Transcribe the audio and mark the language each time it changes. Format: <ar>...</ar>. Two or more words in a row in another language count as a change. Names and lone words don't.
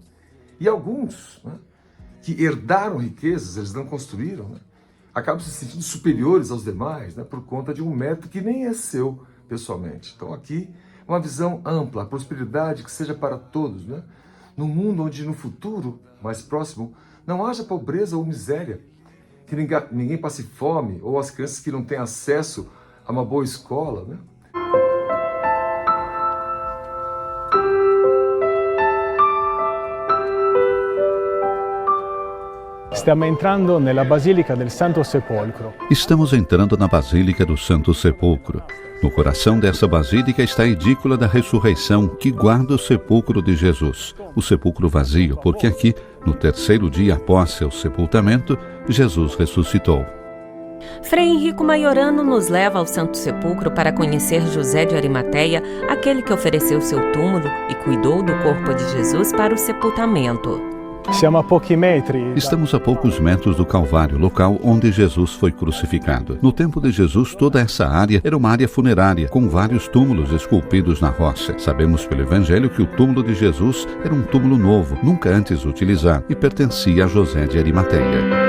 <pt>E alguns, né, que herdaram riquezas, eles não construíram, né, acabam se sentindo superiores aos demais, né, por conta de um mérito que nem é seu pessoalmente. Então aqui, uma visão ampla, a prosperidade que seja para todos. Né? Num mundo onde no futuro, mais próximo, não haja pobreza ou miséria, que ninguém passe fome, ou as crianças que não têm acesso a uma boa escola. Né?</pt> <it>Stiamo entrando nella Basilica del Santo Sepolcro.</it> <pt>Estamos entrando na Basílica do Santo Sepulcro. No coração dessa basílica está a edícula da ressurreição que guarda o sepulcro de Jesus, o sepulcro vazio, porque aqui, no terceiro dia após seu sepultamento, Jesus ressuscitou. Frei Henrico Maiorano nos leva ao Santo Sepulcro para conhecer José de Arimateia, aquele que ofereceu seu túmulo e cuidou do corpo de Jesus para o sepultamento.</pt> <it>Siamo a pochi metri.</it> <pt>Estamos a poucos metros do Calvário, local onde Jesus foi crucificado. No tempo de Jesus, toda essa área era uma área funerária, com vários túmulos esculpidos na rocha. Sabemos pelo Evangelho que o túmulo de Jesus era um túmulo novo, nunca antes utilizado, e pertencia a José de Arimateia.</pt>